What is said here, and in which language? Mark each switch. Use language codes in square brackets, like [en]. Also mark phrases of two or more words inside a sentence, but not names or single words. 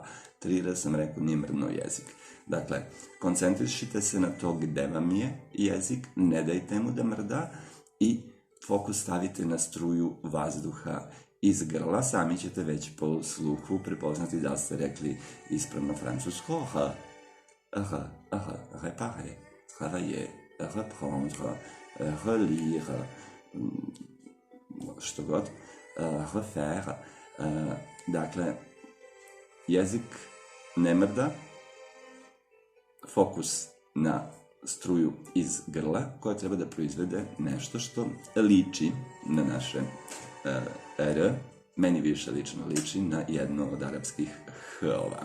[sr] 3 sam rekao, nije mrdno jezik. Dakle, koncentrišite se na to gde vam je jezik, ne dajte mu da mrda i fokus stavite na struju vazduha iz grla. Sami ćete već po sluhu prepoznati da ste rekli ispravno francusko. [fr] Réparer, travailler, reprendre, relire, [sr] što god, refaire. Dakle, jezik ne mrda, fokus na struju iz grla koja treba da proizvede nešto što liči na naše R, meni više lično liči na jedno od arapskih H-ova.